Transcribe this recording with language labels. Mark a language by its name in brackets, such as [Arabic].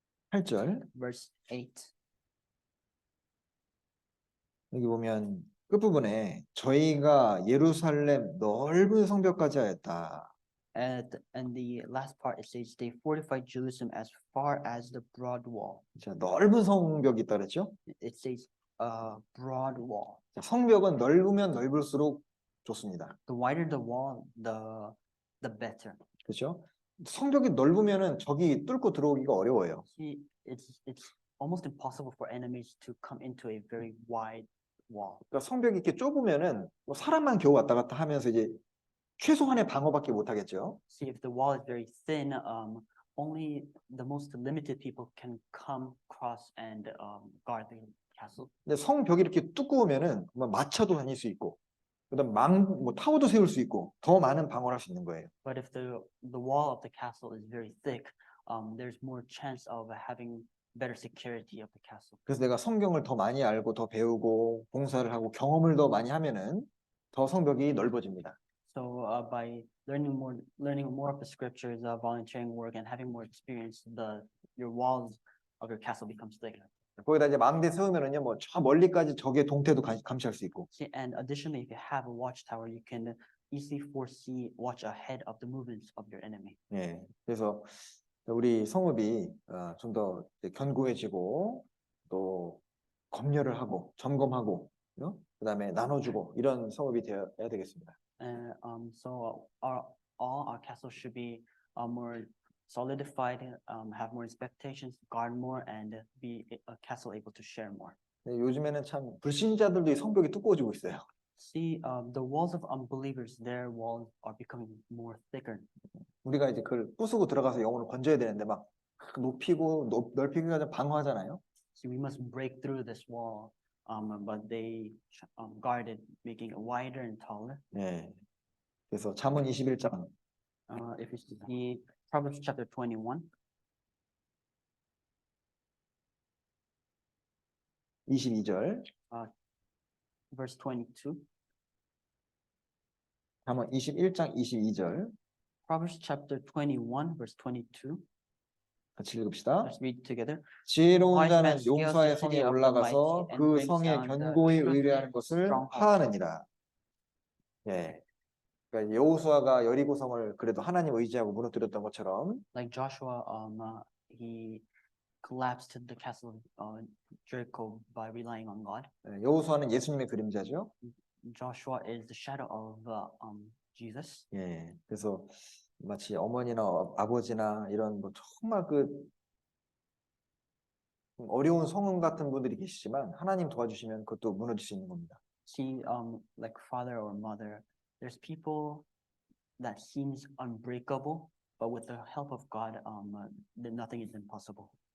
[Korean] 8절. [English] verse 8. [Korean] 여기 보면 끝부분에 저희가 예루살렘 넓은 성벽까지 하였다. [English] And the last part it says they fortified Jerusalem as far as the broad wall. [Korean] 자, 넓은 성벽이 있다 그랬죠? [English] It says broad wall. [Korean] 자, 성벽은 넓으면 넓을수록 좋습니다. [English] The wider the wall, the better. [Korean] 그렇죠? 성벽이 넓으면은 적이 뚫고 들어오기가 어려워요. [English] See, it's almost impossible for enemies to come into a very wide wall. [Korean] 그러니까 성벽이 이렇게 좁으면은 뭐 사람만 겨우 왔다 갔다 하면서 이제 최소한의 방어밖에 못 하겠죠. [English] See, if the wall is very thin, only the most limited people can come across and guard the castle. [Korean] 근데 성벽이 이렇게 두꺼우면은 뭐 마차도 다닐 수 있고, 그다음 뭐 타워도 세울 수 있고, 더 많은 방어를 할 수 있는 거예요. [English] But if the wall of the castle is very thick, there's more chance of having better security of the castle. [Korean] 그래서 내가 성경을 더 많이 알고 더 배우고 봉사를 하고 경험을 더 많이 하면은 더 성벽이 넓어집니다. [English] So by learning more of the scriptures, volunteering work, and having more experience, your walls of your castle becomes thicker. [Korean] 거기다 이제 망대 세우면은요, 뭐 저 멀리까지 적의 동태도 감시할 수 있고. [English] See, and additionally, if you have a watchtower, you can easily watch ahead of the movements of your enemy. [Korean] 예, 그래서 우리 성읍이 좀 더 견고해지고 또 검열을 하고 점검하고, 그다음에 나눠주고 이런 성읍이 되어야 되겠습니다. [English] So all our castles should be more solidified, have more expectations, guard more, and be a castle able to share more. [Korean] 근데 요즘에는 참 불신자들도 이 성벽이 두꺼워지고 있어요. [English] See, the walls of unbelievers, their walls are becoming more thicker. [Korean] 우리가 이제 그걸 부수고 들어가서 영혼을 건져야 되는데 막 높이고 넓히기가 좀 방어하잖아요. [English] See, we must break through this wall, but they guard it, making it wider and taller. [Korean] 예. 그래서 잠언 21장 [English] If you see Proverbs chapter 21, [Korean] 22절, [English] verse 22. [Korean] 잠언 21장 22절 [English] Proverbs chapter 21, verse 22. [Korean] 같이 읽읍시다. [English] Let's read together. [Korean] 지혜로운 [English] Wise man [Korean] 자는 [English] scales [Korean] 용사의 [English] the city [Korean] 성에 [English] of the [Korean] 올라가서 [English] mighty and [Korean] 그 [English] brings [Korean] 성에 [English] down the [Korean] 견고히 [English] truth [Korean] 의뢰하는 것을 [English] stronghold. [Korean] 하느니라. 예. 그러니까 여호수아가 여리고 성을 그래도 하나님 의지하고 무너뜨렸던 것처럼 [English] Like Joshua, he collapsed the castle of Jericho by relying on God. [Korean] 여호수아는 예수님의 그림자죠. [English] Joshua is the shadow of Jesus. [Korean] 예. 그래서 마치 어머니나 아버지나 이런 뭐 정말 그 어려운 성은 같은 분들이 계시지만 하나님 도와주시면 그것도 무너질 수 있는 겁니다. [English] See, like father or mother, there's people that seems unbreakable, but with the help of God, then nothing is impossible.